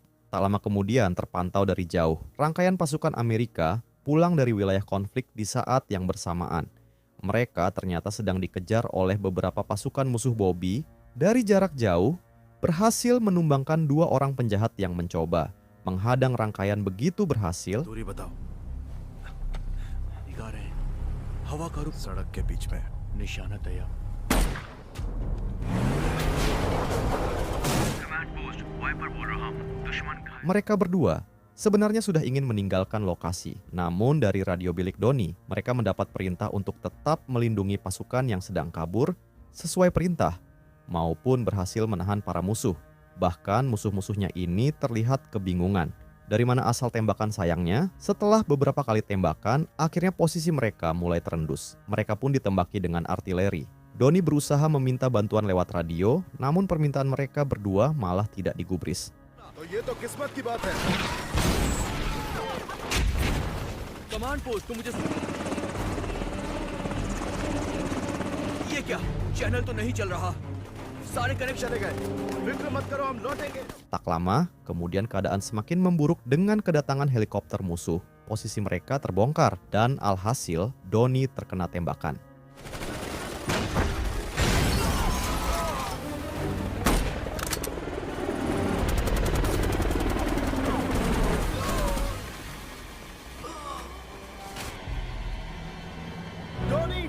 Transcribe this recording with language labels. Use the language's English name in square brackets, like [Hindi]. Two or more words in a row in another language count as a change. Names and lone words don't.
[Indonesian] Tak lama kemudian terpantau dari jauh rangkaian pasukan Amerika pulang dari wilayah konflik di saat yang bersamaan. Mereka ternyata sedang dikejar oleh beberapa pasukan musuh Bobby. Dari jarak jauh, berhasil menumbangkan dua orang penjahat yang mencoba menghadang rangkaian. Begitu berhasil, [Hindi] दूरी बताओ। दिखा रहे हैं हवा का रुख सड़क के बीच में निशाना तैयार। [English] command post [Hindi] वाइपर बोल रहा हूं दुश्मन घायल। [Indonesian] mereka berdua sebenarnya sudah ingin meninggalkan lokasi. Namun dari radio bilik Donnie, mereka mendapat perintah untuk tetap melindungi pasukan yang sedang kabur sesuai perintah, maupun berhasil menahan para musuh. Bahkan musuh-musuhnya ini terlihat kebingungan. Dari mana asal tembakan sayangnya? Setelah beberapa kali tembakan, akhirnya posisi mereka mulai terendus. Mereka pun ditembaki dengan artileri. Donnie berusaha meminta bantuan lewat radio, namun permintaan mereka berdua malah tidak digubris. [Hindi] तो ये तो किस्मत की बात है। [English] command post [Hindi] तुम मुझे ये क्या चैनल तो नहीं चल रहा सारे कनेक्शन चले गए फिक्र मत करो हम लौटेंगे। [Indonesian] Tak lama, kemudian keadaan semakin memburuk dengan kedatangan helikopter musuh. Posisi mereka terbongkar dan alhasil Donnie terkena tembakan. धोनी